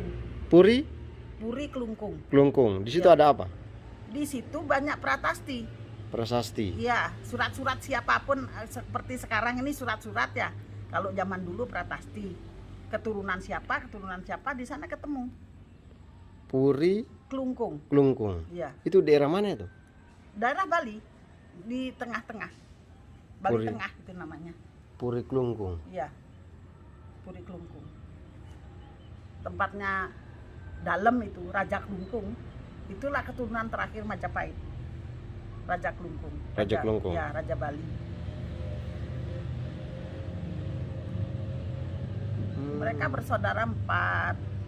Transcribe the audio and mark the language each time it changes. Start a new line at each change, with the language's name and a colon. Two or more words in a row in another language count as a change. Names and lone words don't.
Indonesian: Puri Puri Kelungkung. Kelungkung. Di situ Ya. ada apa? Di situ banyak prasasti. Prasasti. Iya, surat-surat siapapun seperti sekarang ini surat-surat ya. Kalau zaman dulu prasasti. Keturunan siapa di sana ketemu. Puri Kelungkung. Kelungkung. Iya. Itu daerah mana itu? Daerah Bali di tengah-tengah. Bali Puri. Tengah itu namanya. Puri Kelungkung. Iya. Puri Kelungkung. Tempatnya dalam itu Raja Kelungkung. Itulah keturunan terakhir Majapahit. Raja Kelungkung. Raja Kelungkung. Ya, Raja Bali. Mereka bersaudara 4.